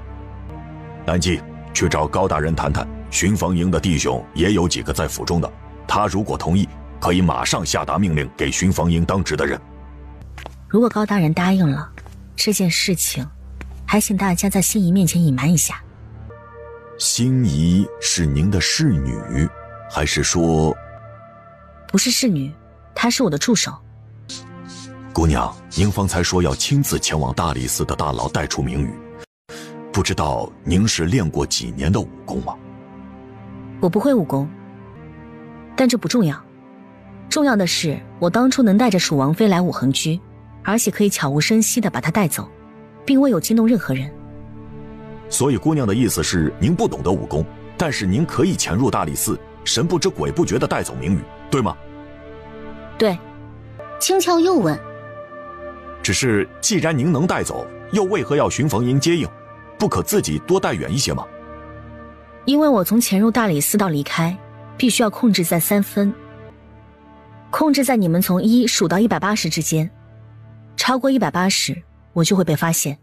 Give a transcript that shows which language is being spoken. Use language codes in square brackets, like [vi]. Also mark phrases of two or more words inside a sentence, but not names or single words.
[zh] 藍記，去找高大人談談，巡防營的弟兄也有幾個在府中的，他如果同意，可以馬上下達命令給巡防營當值的人。如果高大人答應了，這件事情還請大家在心儀面前隱瞞一下。心儀是您的侍女，還是說？不是侍女，她是我的助手。姑娘，您方才說要親自前往大理寺的大牢帶出明宇，不知道您是練過幾年的武功嗎？我不會武功，但這不重要，重要的是我當初能帶着蜀王妃來武橫居，而且可以悄無聲息地把她帶走，並未有驚動任何人。所以姑娘的意思是您不懂得武功，但是您可以潛入大理寺，神不知鬼不覺地帶走明宇，對嗎？對。輕巧又問，只是既然您能帶走，又為何要巡防營接應？不可自己多帶遠一些嗎？因為我從潛入大理寺到離開，必須要控制在3分，控制在你們從1數到180之間，超過180，我就會被發現。